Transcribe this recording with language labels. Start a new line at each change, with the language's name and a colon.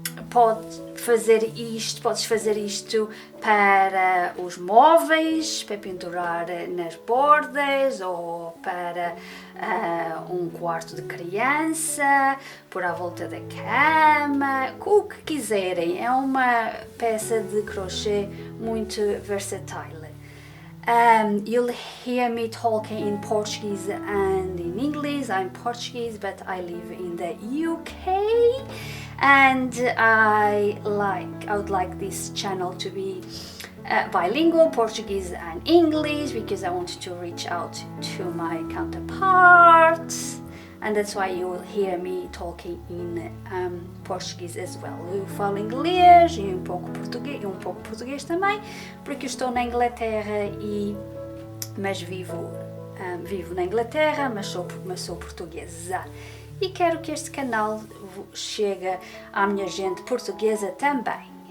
Portuguese: Podes fazer isto para os móveis, para pendurar nas bordas, ou para um quarto de criança, por à volta da cama, o que quiserem. É uma peça de crochê muito versátil.
English: You'll hear me talking in Portuguese and in English. I'm Portuguese, but I live in the UK, and I would like this channel to be bilingual, Portuguese and English, because I want to reach out to my counterparts, and that's why you will hear me talking in Portuguese as well.
Portuguese: Eu falo inglês e um pouco português também, porque eu estou na Inglaterra mas vivo na Inglaterra, mas sou portuguesa. E quero que este canal chegue à minha gente portuguesa também.